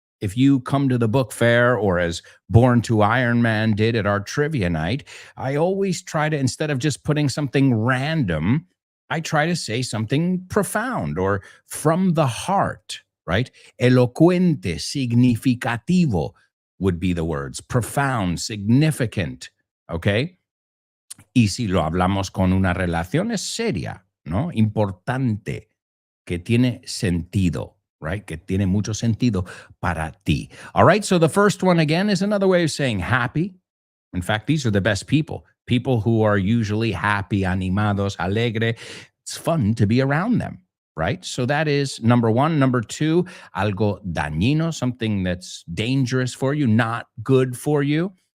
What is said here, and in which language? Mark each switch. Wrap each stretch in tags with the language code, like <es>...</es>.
<en>If you come to the book fair or as Born to Iron Man did at our trivia night, I always try to, instead of just putting something random, I try to say something profound or from the heart, right?</en> <es>Elocuente, significativo</es> <en>would be the words. Profound, significant, okay?</en> <es>Y si lo hablamos con una relación es seria, ¿no? Importante, que tiene sentido. Right? Que tiene mucho sentido para ti.</es> <en>All right. So the first one again is another way of saying happy. In fact, these are the best people. People who are usually happy,</en> <es>animados, alegre.</es> <en>It's fun to be around them. Right? So that is number one. Number two,</en> <es>algo dañino,</es> <en>something that's dangerous for you, not good for you.</en>